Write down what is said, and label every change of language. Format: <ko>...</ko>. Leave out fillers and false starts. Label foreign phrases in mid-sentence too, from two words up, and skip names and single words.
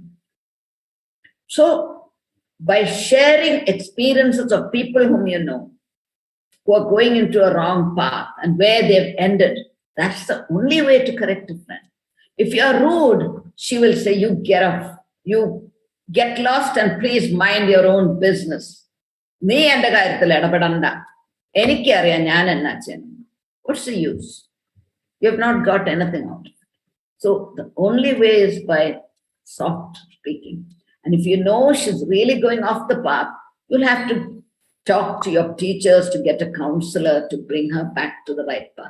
<en>So, by sharing experiences of people whom you know, who are going into a wrong path and where they've ended, that's the only way to correct a friend. If you are rude, she will say, you get off. You get lost and please mind your own business.</en> <ml>നീ എന്റെ കാര്യത്തിൽ ഇടപെടണ്ട. എനിക്ക് അറിയാം ഞാൻ എന്ത് ചെയ്യണം.</ml> <en>What's the use? You have not got anything out of it. So the only way is by soft speaking. And if you know she's really going off the path, you'll have to talk to your teachers to get a counselor to bring her back to the right path.</en>